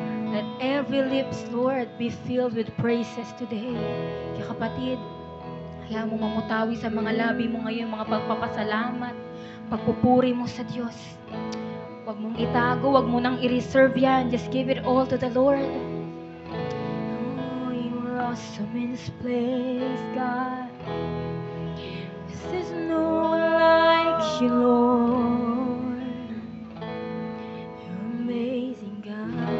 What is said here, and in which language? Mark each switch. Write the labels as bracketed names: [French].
[English] Let every lips, Lord, be filled with praises today. [Filipino] Kaya kapatid, kaya mo mamutawi sa mga labi mo ngayon, mga pagpapasalamat, pagpupuri mo sa Diyos. Huwag mong itago, huwag mo nang i-reserve yan. [English] Just give it all to the Lord. Oh, you are awesome in this place, God. There's no one like you, Lord. You're amazing, God.